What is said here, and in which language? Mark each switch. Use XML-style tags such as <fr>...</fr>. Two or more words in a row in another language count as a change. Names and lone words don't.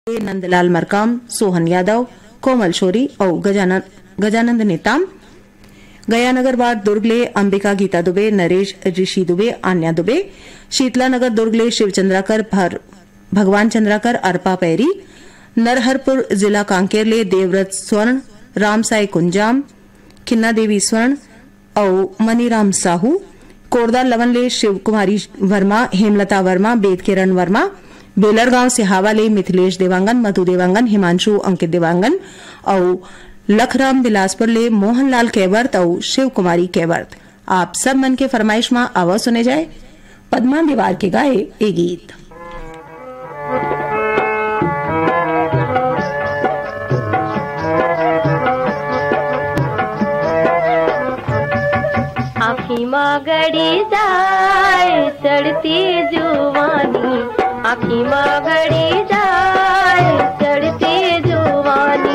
<hne>नंदलाल मरकाम, सोहन यादव, कोमल शोरी और गजानंद नेताम। गयानगर वार्ड दुर्गले अंबिका गीता दुबे, नरेश ऋषि दुबे, आन्या दुबे। शीतला नगर दुर्गले शिवचंद्राकर, भगवान चंद्राकर, अर्पा पैरी। नरहरपुर जिला कांकेरले देवव्रत स्वर्ण, रामसाई कुंजाम, खिन्ना देवी स्वर्ण और मनीराम साहू। कोरदा लवनले शिव कुमारी वर्मा, हेमलता वर्मा, बेद किरण वर्मा। बेलरगांव सिहावाले मिथिलेश देवांगन, मधु देवांगन, हिमांशु अंकित देवांगन और लखराम बिलासपुर ले मोहनलाल केवर्त और शिव कुमारी केवर्त। आप सब मन के फरमाइश में आवाज सुने जाए पद्मा दीवार के गाए ए गीत। आखी माँ गड़ी जाए चढ़ती जुवानी, आखी माँ गड़ी जाए चढ़ती जुवानी।</hne>